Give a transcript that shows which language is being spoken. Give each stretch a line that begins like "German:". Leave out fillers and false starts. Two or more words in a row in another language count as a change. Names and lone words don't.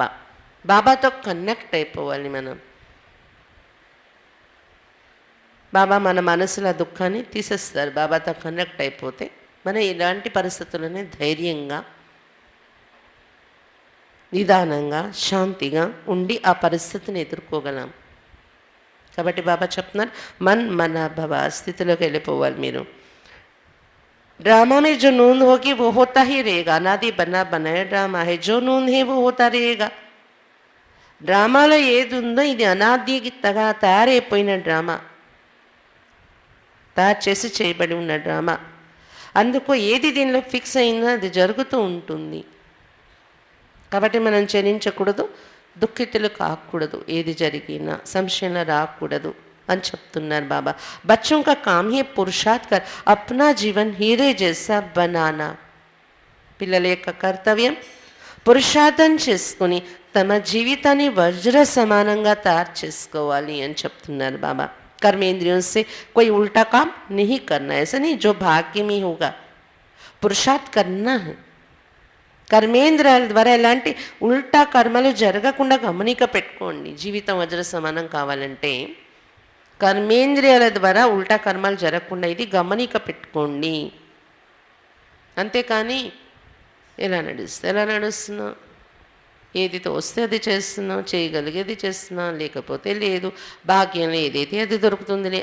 Telugu: బాబాతో కనెక్ట్ అయిపోవాలి మనం. బాబా మన మనసులో దుఃఖాన్ని తీసేస్తారు. బాబాతో కనెక్ట్ అయిపోతే మనం ఇలాంటి పరిస్థితుల్లోనే ధైర్యంగా, నిదానంగా, శాంతిగా ఉండి ఆ పరిస్థితిని ఎదుర్కోగలం. కాబట్టి బాబా చెప్తున్నారు మన్మనాభవ స్థితిలోకి వెళ్ళిపోవాలి మీరు.
Hindi: ड्रामा में जो नून होगी वो होता ही रहेगा. अनादि बना बनाया ड्रामा है, जो नून है वो होता रहेगा.
Telugu: డ్రామాలో ఏది ఉందో ఇది అనాదికి తయారైపోయిన డ్రామా, తయారు చేసి చేయబడి ఉన్న డ్రామా. అందుకు ఏది దీనిలో ఫిక్స్ అయిందో అది జరుగుతూ ఉంటుంది. కాబట్టి మనం చలించకూడదు, దుఃఖితులు కాకూడదు, ఏది జరిగినా సంశయంలో రాకూడదు అని చెప్తున్నారు బాబా.
Hindi: बच्चों का काम है पुरुषार्थ कर अपना जीवन हीरे जैसा बनाना.
Telugu: పిల్లల యొక్క కర్తవ్యం పురుషార్థం చేసుకుని తమ జీవితాన్ని వజ్ర సమానంగా తయారు చేసుకోవాలి అని చెప్తున్నారు బాబా.
Hindi: कर्मेंद्रियों से कोई उल्टा काम नहीं करना, ऐसा नहीं जो भाग्य में होगा, पुरुषार्थ करना है.
Telugu: కర్మేంద్రియాల ద్వారా ఎలాంటి ఉల్టా కర్మలు జరగకుండా గమనిక పెట్టుకోండి. జీవితం వజ్ర సమానం కావాలంటే కర్మేంద్రియాల ద్వారా ఉల్టా కర్మలు జరగకుండా ఇది గమనిక పెట్టుకోండి. అంతేకాని ఎలా నడుస్తున్నా ఏది తోస్తే అది చేస్తున్నాం, చేయగలిగేది చేస్తున్నాం, లేకపోతే లేదు, భాగ్యంలో ఏదైతే అది దొరుకుతుందిలే.